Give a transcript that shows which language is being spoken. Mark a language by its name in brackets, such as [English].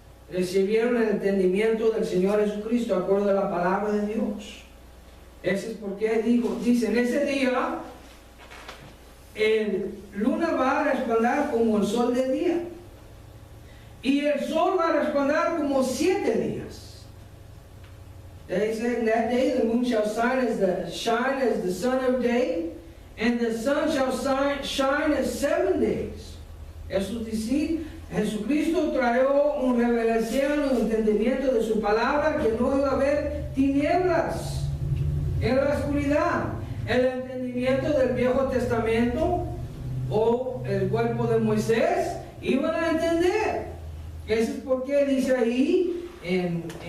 [Spanish] Recibieron el entendimiento del Señor Jesucristo acorde a la palabra de Dios. Eso es porque dice, en ese día el luna va a resplandar como el sol del día, y el sol va a resplandar como 7 días. [English] They said, in that day the moon shall shine as the sun of day, and the sun shall shine as 7 days. [Spanish] Eso es decir, Jesucristo trajo una revelación, un entendimiento de su palabra, que no iba a haber tinieblas en la oscuridad. El entendimiento del Viejo Testamento o el cuerpo de Moisés iban a entender. Eso es porque dice ahí en